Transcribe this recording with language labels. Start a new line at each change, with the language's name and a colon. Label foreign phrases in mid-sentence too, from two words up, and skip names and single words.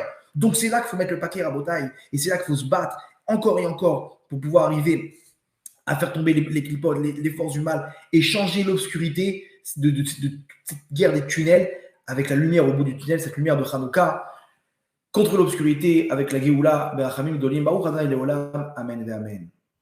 French: Donc c'est là qu'il faut mettre le paquet à Rabotaï. Et c'est là qu'il faut se battre encore et encore pour pouvoir arriver à faire tomber les clipotes, les forces du mal et changer l'obscurité de cette guerre des tunnels avec la lumière au bout du tunnel, cette lumière de Hanouka, contre l'obscurité avec la Géoula,
Hebrew: ברחמים גדולים, ברוך ה' לעולם אמן
French: et Amen.